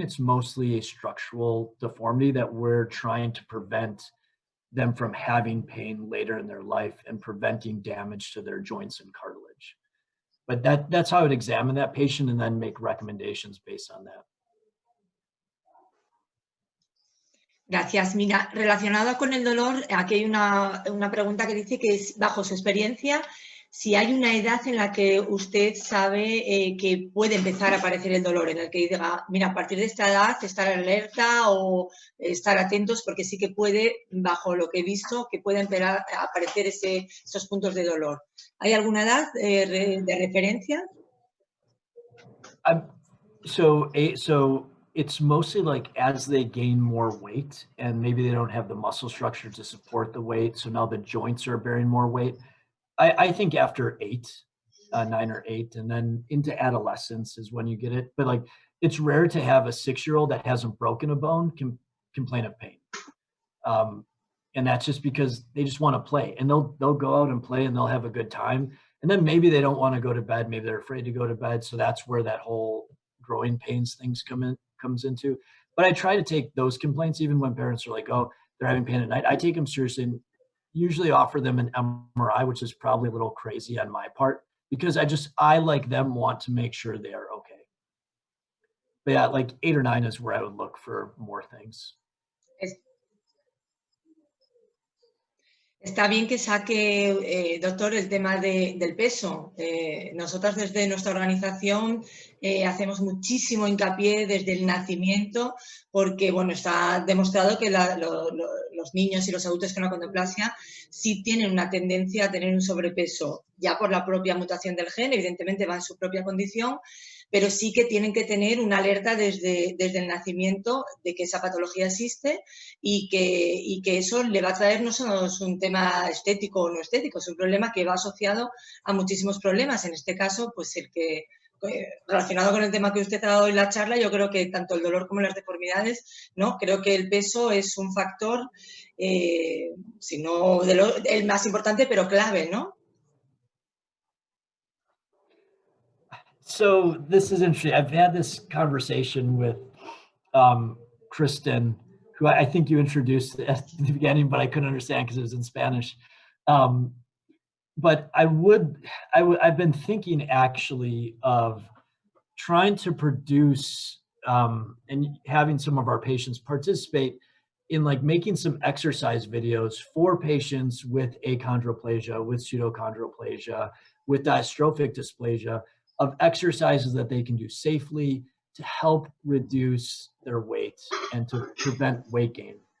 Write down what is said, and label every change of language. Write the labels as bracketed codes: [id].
[en] It's mostly a structural deformity that we're trying to prevent them from having pain later in their life and preventing damage to their joints and cartilage. But that's how I would examine that patient and then make recommendations based on that. [es] Gracias. Mira, relacionado con el dolor, aquí hay una pregunta que dice que es, bajo su experiencia, si hay una edad en la que usted sabe que puede empezar a aparecer el dolor, en el que diga, mira, a partir de esta edad estar alerta o estar atentos, porque sí que puede, bajo lo que he visto, que puede empezar a aparecer esos puntos de dolor. ¿Hay alguna edad de referencia? [en] So it's mostly like as they gain more weight and maybe they don't have the muscle structure to support the weight, so now the joints are bearing more weight. I think after 9 or 8, and then into adolescence is when you get it. But like, it's rare to have a 6-year-old that hasn't broken a bone complain of pain. And that's just because they just want to play, and they'll go out and play and they'll have a good time. And then maybe they don't want to go to bed. Maybe they're afraid to go to bed. So that's where that whole growing pains things comes into. But I try to take those complaints, even when parents are like, oh, they're having pain at night. I take them seriously and usually offer them an MRI, which is probably a little crazy on my part, because I like them want to make sure they are okay. But yeah, like 8 or 9 is where I would look for more things. [es] Está bien que saque, doctor, el tema del peso. Nosotros desde nuestra organización hacemos muchísimo hincapié desde el nacimiento, porque bueno, está demostrado que los niños y los adultos con achondroplasia sí tienen una tendencia a tener un sobrepeso, ya por la propia mutación del gen, evidentemente va en su propia condición, pero sí que tienen que tener una alerta desde el nacimiento de que esa patología existe y que eso le va a traer no solo un tema estético o no estético, es un problema que va asociado a muchísimos problemas. En este caso, pues el que, relacionado con el tema que usted ha dado en la charla, yo creo que tanto el dolor como las deformidades, ¿no? Creo que el peso es un factor, si no el más importante, pero clave, ¿no? [en] So this is interesting. I've had this conversation with Kristen, who I think you introduced at the beginning, but I couldn't understand because it was in Spanish. But I've been thinking actually of trying to produce and having some of our patients participate in like making some exercise videos for patients with achondroplasia, with pseudochondroplasia, with dystrophic dysplasia, of exercises that they can do safely to help reduce their weight and to prevent weight gain.